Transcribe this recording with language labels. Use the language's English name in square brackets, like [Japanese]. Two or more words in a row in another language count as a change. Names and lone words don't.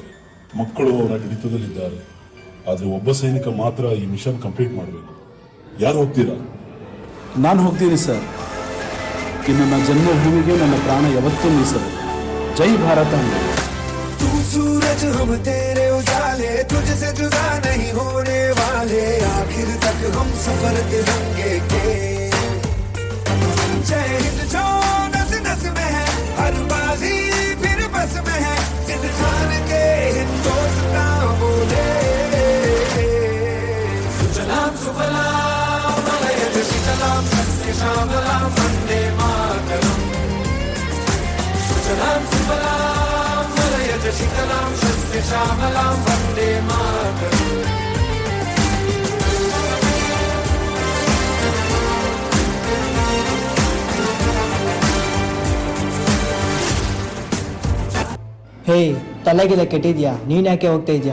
[Kannada] ಮಕ್ಕಳು ಅವರ ಹಿಡಿತದಲ್ಲಿದ್ದಾರೆ. ಆದರೆ ಒಬ್ಬ ಸೈನಿಕ ಮಾತ್ರ ಈ [English] mission complete [Kannada] ಮಾಡಬೇಕು. ಯಾರು ಹೋಗ್ತೀರಾ? ನಾನು ಹೋಗ್ತೀನಿ ಸರ್. ಈ ನನ್ನ ಜನ್ಮಭೂಮಿಗೆ ನನ್ನ ಪ್ರಾಣ ಯಾವತ್ತೂ ಮೀಸಲು. ಜೈ ಭಾರತ. [Hindi] तू सूरज हम तेरे उजाले, तुझसे जुदा नहीं होने वाले, आखिर तक हम सफर तिरंगे के. जय हिंद जो नस नस में है, हर बाजी फिर बस में है, सिंध खान के हिंदुस्तान बोले. [Sanskrit] सुजलाम सुफलाम मलयज शीतलाम सस्य श्यामलाम वंदे मातरम. सुजलाम सुफलाम मलयज शीतलाम सस्य श्यामलाम वंदे मातरम. [Kannada] ಹೇ, ತಲೆಗೆಲ್ಲ ಕೆಟ್ಟಿದ್ಯಾ? ನೀನ್ ಯಾಕೆ ಹೋಗ್ತಾ ಇದ್ಯಾ?